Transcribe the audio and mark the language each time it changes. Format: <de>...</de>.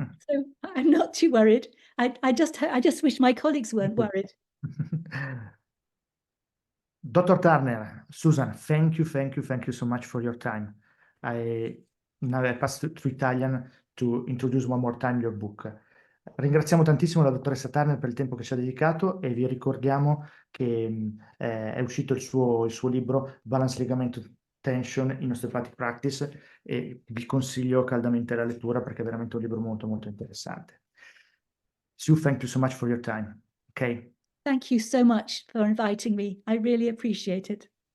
<en>So I'm not too worried. I just wish my colleagues weren't worried. Dr. Turner, Susan, thank you so much for your time. Now I pass to Italian to introduce one more time your book.</en> <it>Ringraziamo tantissimo la dottoressa Turner per il tempo che ci ha dedicato e vi ricordiamo che è uscito il suo libro Balance Ligamentous Tension in Osteopathic Practice e vi consiglio caldamente la lettura perché è veramente un libro molto molto interessante.</it> <en>Sue, thank you so much for your time. Okay. Thank you so much for inviting me. I really appreciate it.</en>